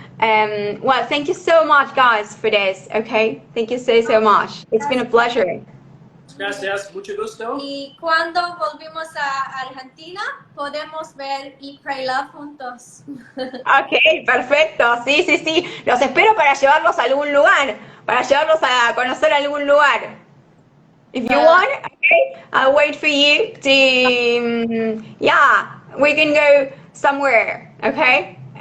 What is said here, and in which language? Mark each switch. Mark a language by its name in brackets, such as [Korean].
[English] Well, thank you so much, guys, for this, okay? Thank you so much. It's been a pleasure. [Spanish] Gracias, mucho gusto. Y cuando volvimos a Argentina, podemos ver Eat, Pray, Love juntos. Ok, perfecto, sí, sí, sí. Los espero para llevarlos a algún lugar, para llevarlos a conocer algún lugar. [English] If you want, okay, I'll wait for you to, yeah, we can go somewhere, okay?